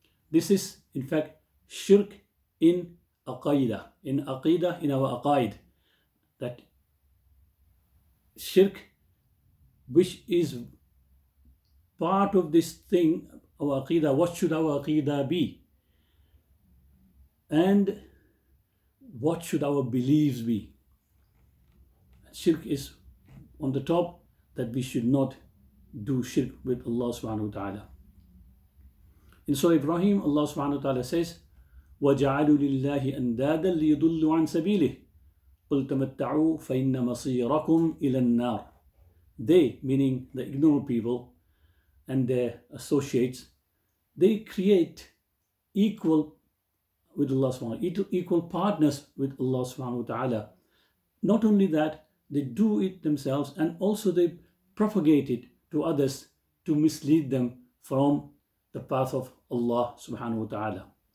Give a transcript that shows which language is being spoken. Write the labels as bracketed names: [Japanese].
[English] This is, in fact, shirk in Aqidah, in our Aqaid, that shirk, which is part of this thing, our Aqidah. What should our Aqidah be? And what should our beliefs be? Shirk is on the top, that we should not do shirk with Allah subhanahu wa ta'ala. In Surah Ibrahim, Allah subhanahu wa ta'ala says, [Arabic] وَجَعَلُوا لِلَّهِ أَنْدَادًا لِيُضُلُّوا عَنْ سَبِيلِهِ قُلْ تَمَتَّعُوا فَإِنَّ مَصِيرَكُمْ إِلَى النَّارِ. [English] They, meaning the ignorant people and their associates, they create equal with Allah subhanahu wa ta'ala, equal partners with Allah subhanahu wa ta'ala. Not only that, they do it themselves, and also they propagate it to others to mislead them from the path of Allah subhanahu wa ta'ala.